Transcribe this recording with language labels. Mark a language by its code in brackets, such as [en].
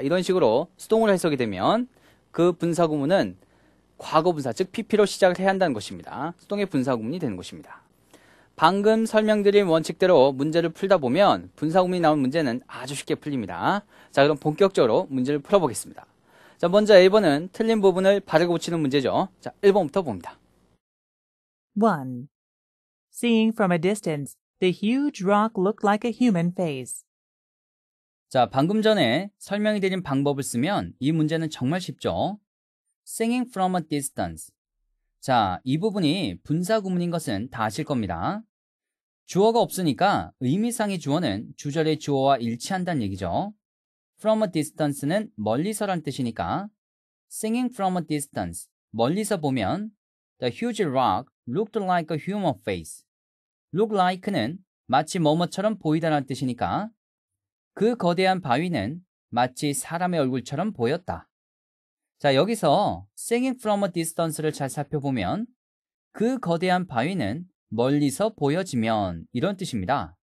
[ko] 이런 식으로 수동으로 해석이 되면 그 분사구문은 과거분사, 즉 pp로 시작을 해야 한다는 것입니다. 수동의 분사구문이 되는 것입니다. 방금 설명드린 원칙대로 문제를 풀다 보면 분사구문이 나온 문제는 아주 쉽게 풀립니다. 자, 그럼 본격적으로 문제를 풀어보겠습니다. 자, 먼저 1번은 틀린 부분을 바르게 고치는 문제죠. 자, 1번부터 봅니다. 1. [en] Seeing from a distance, the huge rock looked like a human face. [ko] 자, 방금 전에 설명이 드린 방법을 쓰면 이 문제는 정말 쉽죠. [en] Seeing from a distance. [ko] 자, 이 부분이 분사구문인 것은 다 아실 겁니다. 주어가 없으니까 의미상의 주어는 주절의 주어와 일치한다는 얘기죠. [en] From a distance는 [ko] 멀리서란 뜻이니까 [en] Seeing from a distance, [ko] 멀리서 보면 [en] The huge rock looked like a human face. Look like [ko] 는 마치 뭐뭐처럼 보이다라는 뜻이니까 그 거대한 바위는 마치 사람의 얼굴처럼 보였다. 자, 여기서 [en] Seeing from a distance [ko] 를 잘 살펴보면 그 거대한 바위는 멀리서 보여지면 이런 뜻입니다.